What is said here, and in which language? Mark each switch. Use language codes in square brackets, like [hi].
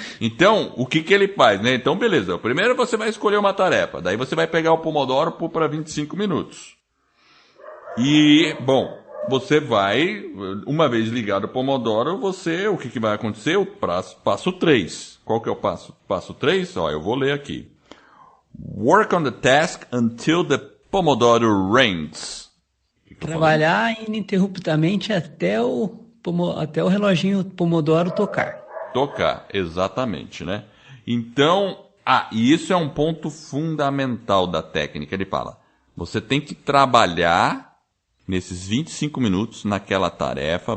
[pt] Então, o que ele faz, né? Então, beleza. Primeiro você vai escolher uma tarefa. Daí você vai pegar o Pomodoro para 25 minutos. E, bom... Você vai, uma vez ligado o Pomodoro, o que vai acontecer? O passo 3. Qual que é o passo 3? Ó, eu vou ler aqui. [en] Work on the task until the Pomodoro rings. [pt] Trabalhar ininterruptamente até o reloginho Pomodoro tocar. Tocar, exatamente, né? Então, E isso é um ponto fundamental da técnica. Ele fala, você tem que trabalhar nesses 25 minutos naquela tarefa.